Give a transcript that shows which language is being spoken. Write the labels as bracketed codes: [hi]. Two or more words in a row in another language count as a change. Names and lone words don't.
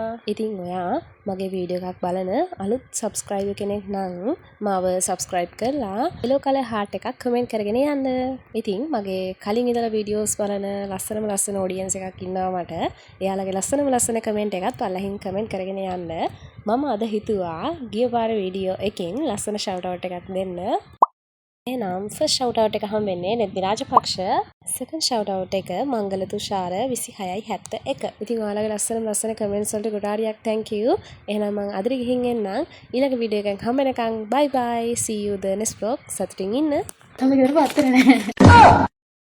[si] ඉතින් ඔයා මගේ වීඩියෝ එකක් බලන අලුත් subscriber කෙනෙක් නම් මාව subscribe කරලා [en] yellow color heart [si] එකක් comment කරගෙන යන්න. ඉතින් මගේ කලින් ඉඳලා videos බලන ලස්සන audience එකක් ඉන්නවා මට. එයාලගේ ලස්සන comment එකත් පල්ලෙහින් comment කරගෙන යන්න. මම අද හිතුවා ගිය පාර වීඩියෝ එකෙන් ලස්සන [en] shout out [si] එකක් දෙන්න. එහෙනම් [en] first shout out [si] එක හම්බෙන්නේ නෙද්දි රාජපක්ෂ. [en] second shout out [si] එක මංගල තුෂාර 2671. ඉතින් ඔයාලගේ ලස්සන comments වලට ගොඩාරියක් [en] thank you. [si] එහෙනම් මම අදට ගිහින් එන්නම්. ඊළඟ වීඩියෝ එකෙන් හම්බෙනකන් [en] bye bye. See you the next vlog. [si] සතුටින් ඉන්න. තම ගෙදර පත්තර නැහැ.